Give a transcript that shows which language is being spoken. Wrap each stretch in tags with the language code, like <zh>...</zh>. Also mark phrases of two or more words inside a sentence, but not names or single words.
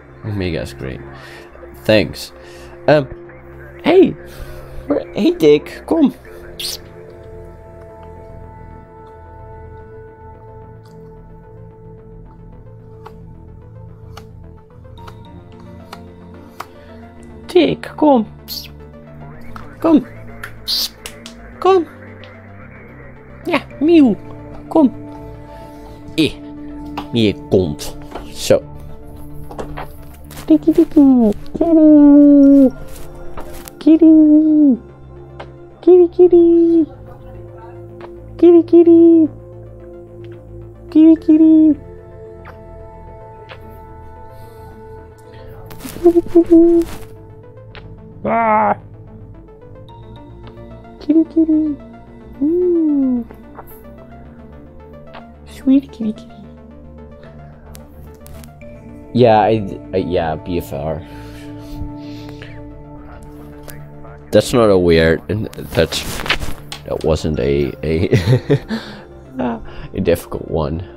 <en>Omega's great. Thanks. Hey!</en> <nl>Hey Dick, kom! Dick, kom! Kom! Kom! Ja, Mieuw! Kom! Meer kont. Zo. Dikkie dikkie!</nl> <en>Kitty! Kitty! Kitty kitty! Kitty kitty! Kitty kitty! Kitty kitty! Ah! Kitty kitty! Ooh! Sweet kitty kitty! Yeah, yeah, BFR. That's not a weird, that wasn't a a difficult one.</en>